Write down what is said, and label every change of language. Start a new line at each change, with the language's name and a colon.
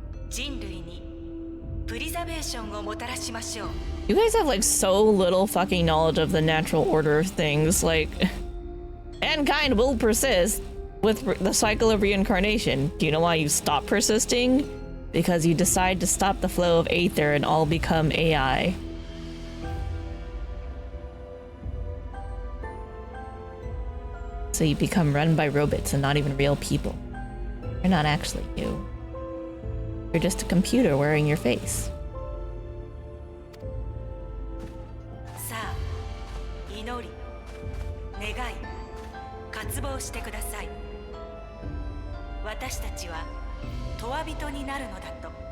Japanese: 人類にプリザベーションをもたらしましょう。
English: You guys have like so little fucking knowledge of the natural order of things. Like, mankind will persist with the cycle of reincarnation. Do you know why you stop persisting? Because you decide to stop the flow of aether and all become AI. So you become run by robots and not even real people. You're not actually you. You're just a computer wearing your face.
Japanese: さあ、祈り、願い、渇望してください。私たちは永遠人になるのだと。